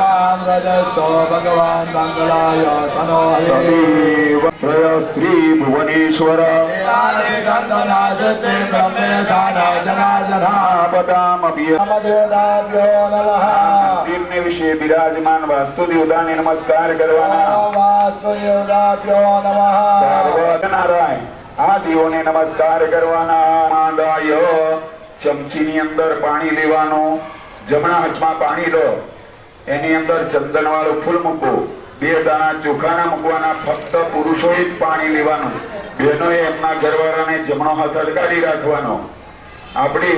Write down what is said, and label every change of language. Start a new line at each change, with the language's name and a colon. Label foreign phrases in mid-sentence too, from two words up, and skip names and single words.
Sanskrit: भगवान मंगलाय तनो तदेव त्रयस्त्री भुवनेश्वर आपदामपि नमदेवताभ्यो नमः
Gujarati: તેમને વિશે બિરાજમાન વાસ્તુદેવતાને નમસ્કાર કરવાના
Sanskrit: वास्तुदेवताभ्यो नमः
Gujarati: સર્વનારાયણ આ દેવોને નમસ્કાર કરવાના માંડાય ચમચીની અંદર પાણી લેવાનું જમણા હાથમાં પાણી લો એની અંદર ચંદન વાળું ફૂલ મૂકો બે દાણા ચોખાના મૂકવાના ફક્ત પુરુષોએ જ પાણી લેવાનું બહેનોએ એમના ઘરવાળાને જમણો હાથ અડકાડી રાખવાનો આપણે